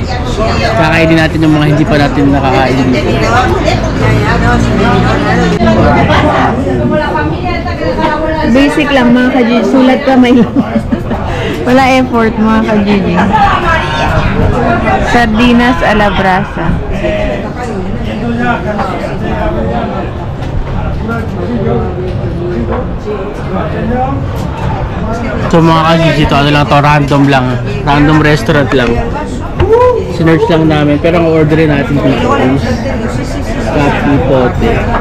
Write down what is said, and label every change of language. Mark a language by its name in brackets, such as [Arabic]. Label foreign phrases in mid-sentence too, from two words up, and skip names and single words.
[Filipino] Kakainin natin yung mga hindi pa natin nakakain dito. Basic lang mga ka-Gigi. Sulat kamay lang. Wala effort mga ka-Gigi. [Spanish] Sardinas a la brasa. [Filipino] So mga ka-Gigi, ito ano lang to, random lang. [English] Random restaurant [Filipino] lang. Sinerch lang namin, pero ang orderin natin dito is Capipote.